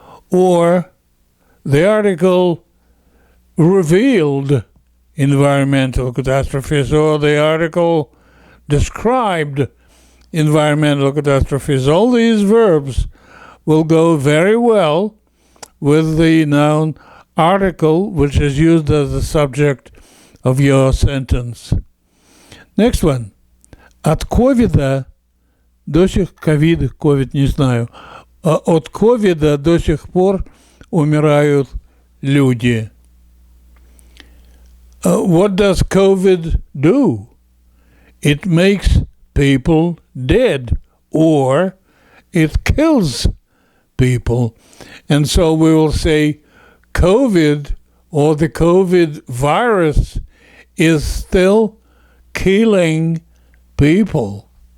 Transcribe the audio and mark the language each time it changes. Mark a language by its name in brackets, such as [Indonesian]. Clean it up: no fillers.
[English] Or the article revealed environmental catastrophes, or the article described environmental catastrophes. All these verbs will go very well with the noun article, which is used as the subject of your sentence. Next one. [Russian] От ковида до сих ковид не знаю. От ковида до сих пор умирают люди. [English] What does COVID do? It makes people dead, or it kills people. And so we will say COVID, or the COVID virus, is still killing people.